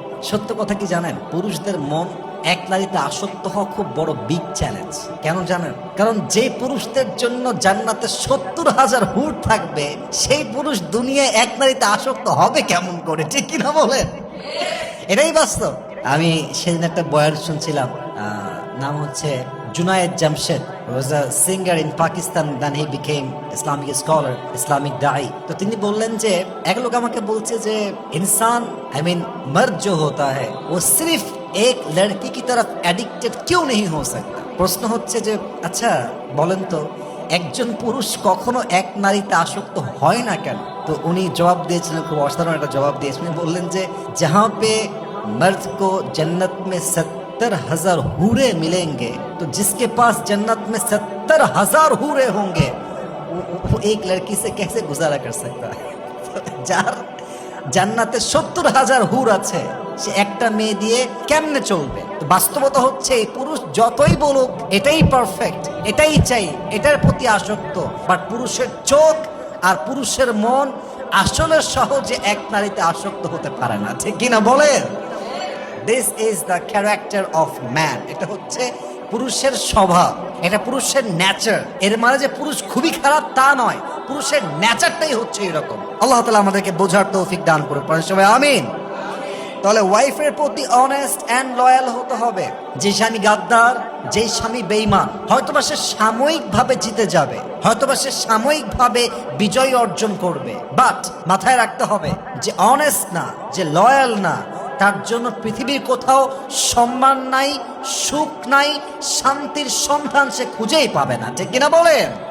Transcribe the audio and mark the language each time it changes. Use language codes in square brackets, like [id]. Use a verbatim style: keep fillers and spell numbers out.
[bn] সত্য কথা কি জানেন, পুরুষদের মন এক নারীতে আসক্ত হওয়া খুব বড় বিগ চ্যালেঞ্জ। কেন জানেন? কারণ যে পুরুষদের জন্য জান্নাতে সত্তর হাজার হুর থাকবে, সেই পুরুষ দুনিয়ায় এক নারীতে আসক্ত হবে কেমন করে, ঠিক কিনা বলেন? এটাই বাস্তব। আমি সেদিন একটা বয়ান শুনছিলাম, নাম হচ্ছে [en] Junaid Jamshed, who was a singer in Pakistan, then he became Islamic scholar, Islamic da'i. [hi] So [bn] তিনি বললেন যে এক লোক আমাকে বলছে যে ইনসান, [en] I mean [hi] मर्द जो होता है वो सिर्फ एक लड़की की तरफ एडिक्टेड क्यों नहीं हो सकता। [bn] প্রশ্ন হচ্ছে যে আচ্ছা বলেন তো, একজন পুরুষ কখনো এক নারীতে আসক্ত হয় না কেন? তো উনি জবাব দিয়েছিলেন, খুব অসাধারণ একটা জবাব দিয়েছিলেন। বললেন যে [hi] जहाँ पे मर्द को जन्नत में सत सत्तर हजार हूरे मिलेंगे, तो जिसके पास जन्नत में सत्तर हजार हूरे होंगे वो एक लड़की से कैसे गुजारा कर सकता है। [bn] যার জান্নাতে সত্তর হাজার হুর আছে, সে একটা মেয়ে দিয়ে কেমনে চলবে? তো বাস্তবতা হচ্ছে এই পুরুষ যতই বলুক এটাই পারফেক্ট, এটাই চাই, এটার প্রতি আসক্ত, বাট পুরুষের চোখ আর পুরুষের মন আসলে সহজে এক নারীতে আসক্ত হতে পারে না, ঠিক কিনা বলে? [en] This is the character of man. [bn] এটা হচ্ছে পুরুষের স্বভাব, এটা পুরুষের ন্যাচার। এর মানে যে পুরুষ খুবই খারাপ তা নয়, পুরুষের ন্যাচারটাই হচ্ছে এরকম। আল্লাহ তাআলা আমাদেরকে বোঝার তৌফিক দান করুন, সবাই আমিন। তাহলে ওয়াইফের প্রতি [en] honest and loyal [bn] হতে হবে। যে স্বামী গাদ্দার, যে স্বামী বেঈমান, হয়তোবা সে সাময়িকভাবে জিতে যাবে, হয়তোবা সে সাময়িকভাবে বিজয় অর্জন করবে, বাট মাথায় রাখতে হবে যে অনেস্ট না, যে লয়াল না, তার জন্য পৃথিবীর কোথাও সম্মান নাই, সুখ নাই, শান্তির সন্ধান সে খুঁজেই পাবে না, ঠিক কিনা বলেন?